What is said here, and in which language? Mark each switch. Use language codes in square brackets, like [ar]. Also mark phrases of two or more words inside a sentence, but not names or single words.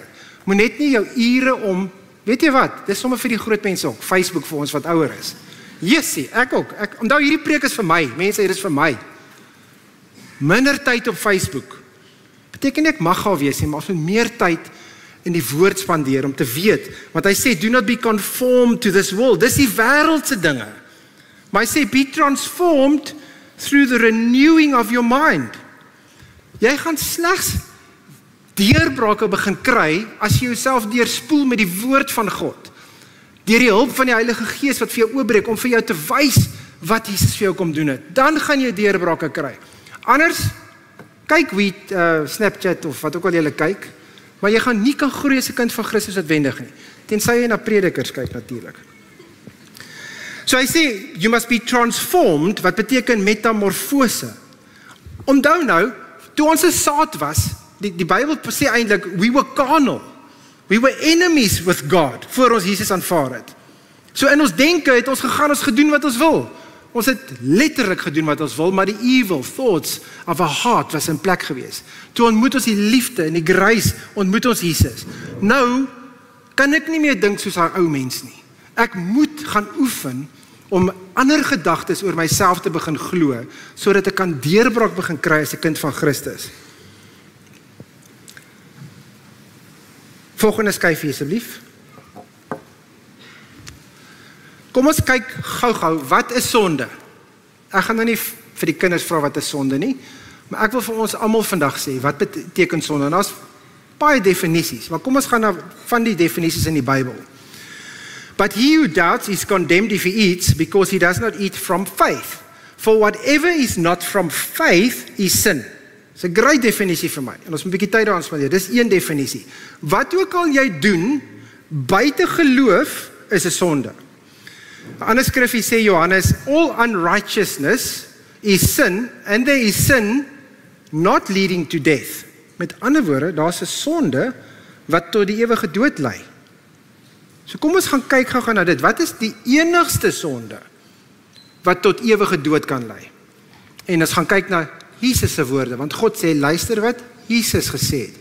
[af] Moet net nie jou ure om, weet jy wat, dis sommer vir die groot mense ook, Facebook vir ons wat ouer is. Jessie, ek ook. Onthou, hierdie preek is vir my. Mense, hier is vir my. Minder tyd op Facebook. Beteken nie ek mag al wees nie, maar ons moet meer tyd in die woord spandeer om te weet. Want hy sê, [en] do not be conformed to this world. [af] Dis die wêreldse dinge. Maar hy sê, [en] be transformed through the renewing of your mind. [af] Jy gaan slegs deurbrake begin kry as jy jouself deurspoel met die woord van God. Deur die hulp van die Heilige Gees wat vir jou oopbreek om vir jou te wys wat Jesus vir jou kom doen het. Dan gaan jy deurbrake kry. Anders, kyk wie Snapchat of wat ook al jy kyk, maar jy gaan nie kan groei as 'n kind van Christus uitwendig nie. Tensy jy na predikers kyk natuurlik. So hy sê, [en] you must be transformed, [af] wat beteken metamorfose. Onthou nou, toe ons 'n saad was, die Bybel sê eintlik, [en] we were carnal. We were enemies with God, [af] voor ons Jesus aanvaar het. So in ons denke het ons gegaan, ons gedoen wat ons wil. Ons het letterlik gedoen wat ons wil, maar die [en] evil thoughts of our heart [af] was in plek gewees. Toe ontmoet ons die liefde en die grace, ontmoet ons Jesus. Nou, kan ek nie meer dink soos 'n ou mens nie. Ek moet gaan oefen om ander gedagtes oor myself te begin glo, sodat ek kan deurbraak begin kry as 'n kind van Christus. Volgende skyfie asseblief. Kom ons kyk gou-gou, wat is sonde? Ek gaan nou nie vir die kinders vra wat is sonde nie, maar ek wil vir ons almal vandag sê, wat beteken sonde? En daar's baie definisies, maar kom ons gaan na van die definisies in die Bybel. [en] But he who doubts is condemned if he eats, because he does not eat from faith. For whatever is not from faith is sin. [af] Dis 'n groot definisie vir my. En ons moet 'n bietjie tyd daaraan spandeer. Dis een definisie. Wat ook al jy doen buite geloof is 'n sonde. 'n Ander skrifgie sê Johannes, [en] all unrighteousness is sin, and there is sin not leading to death. [af] Met ander woorde, daar's 'n sonde wat tot die ewige dood lei. So kom ons gaan kyk gou na dit. Wat is die enigste sonde wat tot ewige dood kan lei? En ons gaan kyk na Jesus se woorde, want God sê, luister wat Jesus gesê het.